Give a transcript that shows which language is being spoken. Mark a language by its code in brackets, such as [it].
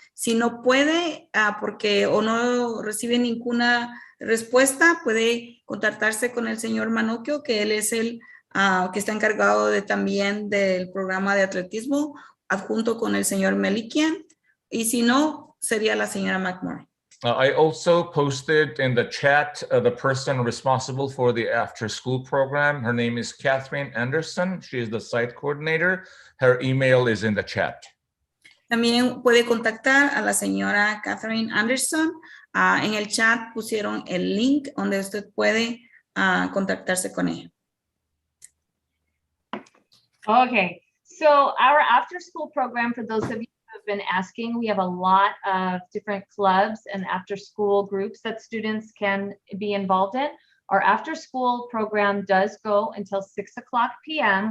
[es] Si no puede, porque o no recibe ninguna respuesta, puede contactarse con el señor Manocchio, que él es el que está encargado también del programa de atletismo, adjunto con el señor Melikian. Y si no, sería la señora McMurray. [en] I also posted in the chat the person responsible for the after school program. Her name is Catherine Anderson. She is the site coordinator. Her email is in the chat. [es] También puede contactar a la señora Catherine Anderson. En el chat pusieron el link donde usted puede contactarse con ella. [en] Okay, so our after school program, for those of you who have been asking, we have a lot of different clubs and after school groups that students can be involved in. Our after school program does go until 6:00 p.m.